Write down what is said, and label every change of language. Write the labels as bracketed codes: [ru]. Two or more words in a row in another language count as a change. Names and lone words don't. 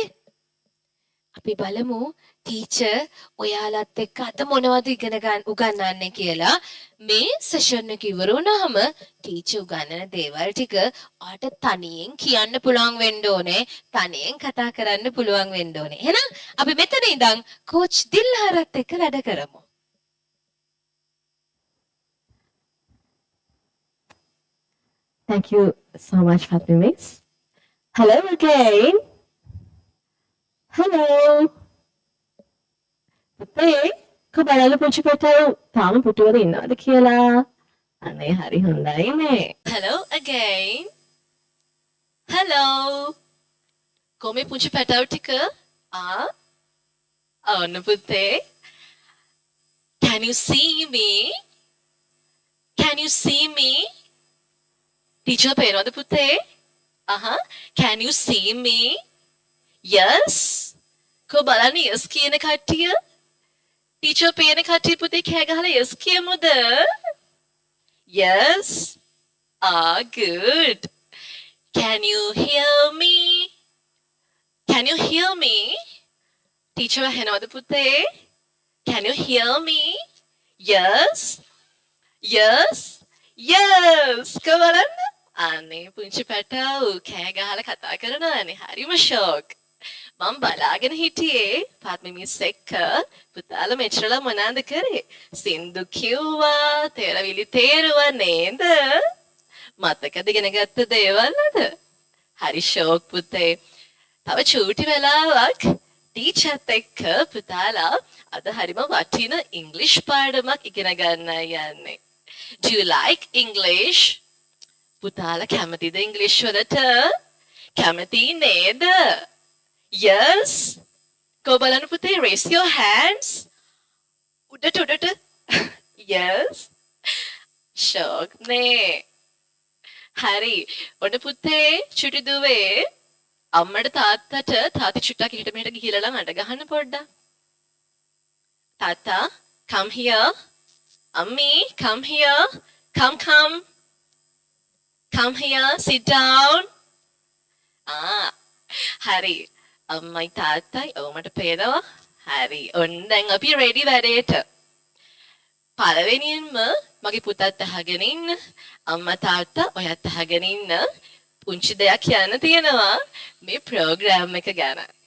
[si] අපි බලමු ටීචර් ඔයාලත් එක්ක අද මොනවද ඉගෙන ගන්න උගන්වන්නේ කියලා. මේ සෙෂන් එක ඉවර වුණාම ටීචර් උගන්වන දේවල් ටික ඔයාට තනියෙන් කියන්න පුළුවන් වෙන්න ඕනේ. තනියෙන් කතා කරන්න පුළුවන් වෙන්න ඕනේ. එහෙනම් අපි මෙතන ඉඳන් කෝච් දිල්හාරත් එක්ක වැඩ කරමු. [en] Thank you so much, Fatmi Miss. Hello again. Hello. [si] පුතේ කොබලල පුංචි පුතේ තාම පුටුවල ඉන්නවද කියලා? අනේ හරි හොඳයි නේ. [en] Hello again. Hello. [si] කොමේ පුංචි පැටවු ටික? ඔන්න පුතේ. [en] Can you see me? Can you see me? [si] Teacher පේනවද පුතේ? [en] Can you see me? Yes. [si] කො බලන්න yes කියන කට්ටිය? ටීචර් පේන කට්ටිය පුතේ කෑ ගහලා yes කියමුද? [en] Yes. Good. Can you hear me? Can you hear me? [si] Teacher ඇහෙනවද පුතේ? [en] Can you hear me? Yes. Yes. Yes. [si] කො බලන්න. අනේ පුංචි පැටවු කෑ ගහලා කතා කරනවානේ. හරිම ෂොක්. මම බලාගෙන හිටියේ පාත්මි මිස් එක්ක පුතාලා මෙච්චරලා මොනවාද කරේ? සින්දු කිව්වා, තේරවිලි තේරුවා නේද? මතකද ඉගෙන ගත්ත දේවල්ද? හරි ෂෝක් පුතේ. තව චූටි වෙලාවක් ටීචර්ත් එක්ක පුතාලා අද හරිම වටින ඉංග්‍රීසි පාඩමක් ඉගෙන ගන්න යන්නේ. [en] Do you like English? [si] පුතාලා කැමතිද ඉංග්‍රීසි වලට? කැමති නේද? Yes. [en] Go [si] බලන්න පුතේ [en] raise your hands. [si] උඩට. Yes. ෂෝක් නේ. හරි. ඔන්න පුතේ චුටි දුවේ අම්මට තාත්තට තාත්ති චුට්ටක් හිට මෙහෙට ගිහිල්ලා අඬ ගහන්න පොඩ්ඩක්. [en] තාත්තා come here. අම්මි come here. Come. Come here, sit down. [si] හරි. අම්මයි තාත්තයි ඔවමට පේනවා. හරි. ඔන්න දැන් අපි රෙඩි වැඩේට. පළවෙනියෙන්ම මගේ පුතත් අහගෙන ඉන්න. අම්මා තාත්තා ඔයත් අහගෙන ඉන්න. පුංචි දෙයක් කියන්න තියෙනවා මේ ප්‍රෝග්‍රෑම් එක ගැන.